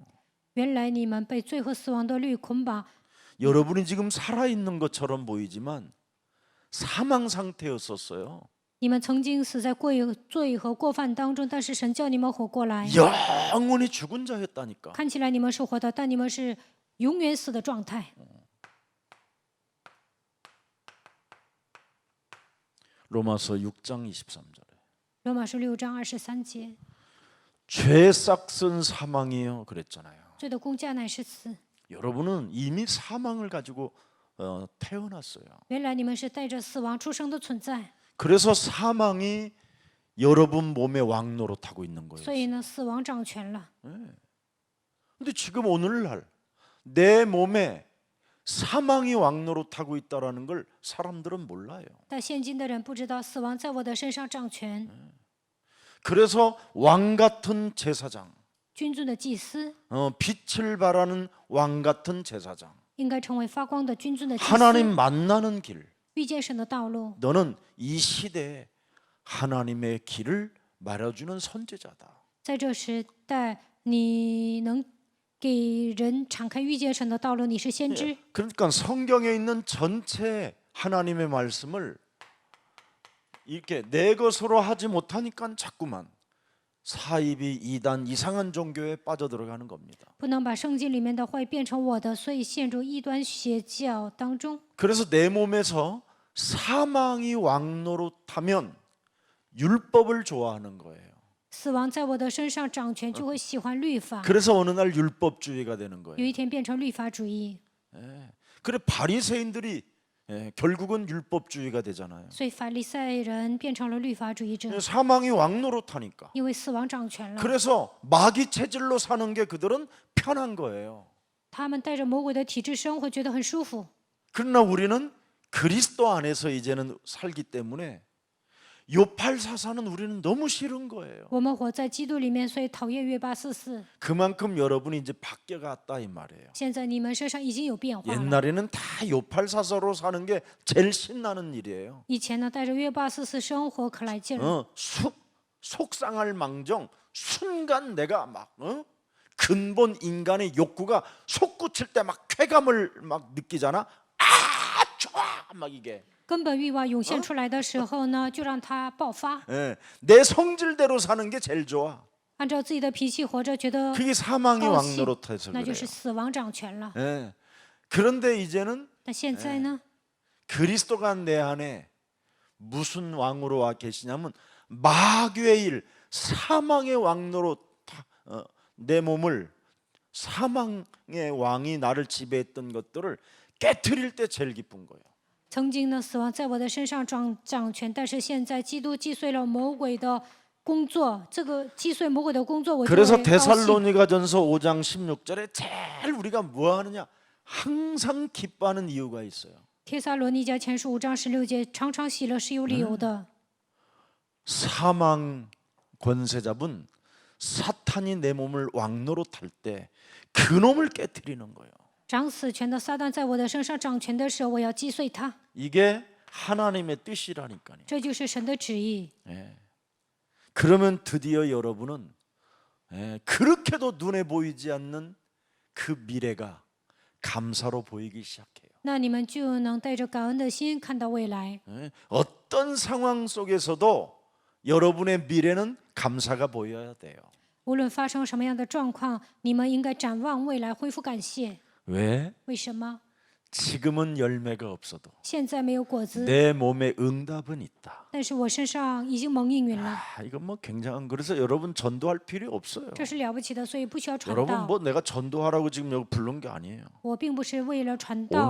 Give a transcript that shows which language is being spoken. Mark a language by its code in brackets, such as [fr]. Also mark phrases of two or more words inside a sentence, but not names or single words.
[zh] 原来你们被罪和死亡的律捆绑， [ko] 여러분이 지금 살아있는 것처럼 보이지만 사망 상태였었어요. [zh] 你们曾经死在罪和过犯当中，但是神叫你们活过来。 [ko] 영원히 죽은 자였다니까. [zh] 看起来你们是活的，但你们是永远死的状态。 [ko] 로마서 6장 23절에 [zh] 罗马书6章23节， [ko] 죄의 싹은 사망이요 그랬잖아요. [zh] 罪的工价乃是死。 [ko] 여러분은 이미 사망을 가지고 태어났어요. [zh] 原来你们是带着死亡出生的存在， [ko] 그래서 사망이 여러분 몸에 왕노릇하고 있는 거예요. [zh] 所以呢，死亡掌权了。 [ko] 근데 지금 오늘날 내 몸에 사망이 왕노릇하고 있다라는 걸 사람들은 몰라요. [zh] 但现今的人不知道，死亡在我的身上掌权。 [ko] 그래서 왕 같은 제사장, [zh] 君尊的祭司 [ko] 빛을 발하는 왕 같은 제사장, [zh] 应该成为发光的君尊的祭 [ko] 하나님 [zh] 司， [ko] 만나는 길. [zh] 遇见神的道路。 [ko] 너는 이 시대에 하나님의 길을 말해주는 선지자다. [zh] 在这时代，你能给人敞开遇见神的道路，你是先知。 [ko] 그러니까 성경에 있는 전체 하나님의 말씀을 이렇게 내 것으로 하지 못하니까 자꾸만 사이비 이단 이상한 종교에 빠져들어가는 겁니다. [zh] 不能把圣经里面的话语变成我的，所以陷入异端邪教当中。 [ko] 그래서 내 몸에서 사망이 왕노릇하면 율법을 좋아하는 거예요. [zh] 死亡在我的身上掌权，就会喜欢律法， [ko] 그래서 어느 날 율법주의가 되는 [zh] 有 [ko] 거예요. [zh] 一天变成律法主义。 [ko] 그래 바리새인들이 결국은 율법주의가 되잖아요. [zh] 所以法利赛人变成了律法主义者， [ko] 사망이 왕노릇하니까. [zh] 因为死亡掌权了。 [ko] 그래서 마귀 체질로 사는 게 그들은 편한 거예요. [zh] 他们带着魔鬼的体质生活，觉得很舒服。 [ko] 그러나 우리는 그리스도 안에서 이제는 살기 때문에 요팔사사는 우리는 너무 싫은 거예요. [zh] 我们活在基督里面，所以讨厌约巴四四。 [ko] 그만큼 여러분이 이제 바뀌어갔다 이 말이에요. [zh] 现在你们身上已经有变化了。 [ko] 옛날에는 다 요팔사사로 사는 게 제일 신나는 일이에요. [zh] 以前呢，带着约巴四四生活可来劲儿， [ko] 속상할 망정 순간 내가 막 근본 인간의 욕구가 솟구칠 때 막 쾌감을 막 느끼잖아. 아 좋아 막 이게 [zh] 根本欲望涌现出来的时候呢，就让它爆发， [ko] 예, 내 성질대로 사는 게 제일 좋아. [zh] 按照自己的脾气活着，觉得 [ko] 그게 사망이 [zh] 高兴， [ko] 왕노릇해서 [zh] 那就 [ko] 그래요. [zh] 是死亡掌权了。 [ko] 예. 그런데 이제는 [zh] 但现在呢， [ko] 그리스도가 내 안에 무슨 왕으로 와 계시냐면 마귀의 일, 사망의 왕노로 내 몸을 사망의 왕이 나를 지배했던 것들을 깨트릴 때 제일 기쁜 거예요. [zh] 曾经呢，死亡在我的身上掌权，但是现在基督击碎了魔鬼的工作，这个击碎魔鬼的工作，我就 [ko] 그래서 [zh] 会高兴。 [ko] 데살로니가전서 5장 16절에 제일 우리가 뭐 하느냐? 항상 기뻐하는 이유가 있어요. [zh] 帖撒罗尼迦前书5章16节，常常喜乐是有理由的。 [ko] 사망 권세 잡은 사탄이 내 몸을 왕노릇할 때 그놈을 깨트리는 거예요. [zh] 掌死权的撒旦在我的身上掌权的时候，我要击碎它， [ko] 이게 하나님의 뜻이라니까요. [zh] 这就是神的旨意。 [ko] 그러면 드디어 여러분은 그렇게도 눈에 보이지 않는 그 미래가 감사로 보이기 시작해요. [zh] 那你们就能带着感恩的心看到未来。 [ko] 어떤 상황 속에서도 여러분의 미래는 감사가 보여야 돼요. [zh] 无论发生什么样的状况，你们应该展望未来，恢复感谢。 [ko] 왜? [zh] 为什么？ [ko] 지금은 열매가 없어도 [zh] 现在没有果子， [ko] 내 몸에 응답은 있다. [zh] 但是我身上已经蒙应允了， [ko] 이건 뭐 굉장한 그래서 여러분 전도할 필요 없어요. [zh] 这是了不起的，所以不需要传 [ko] 여러분 [zh] 道。 [ko] 뭐 내가 전도하라고 지금 여기 부른 게 아니에요. [zh] 我并不是为了传道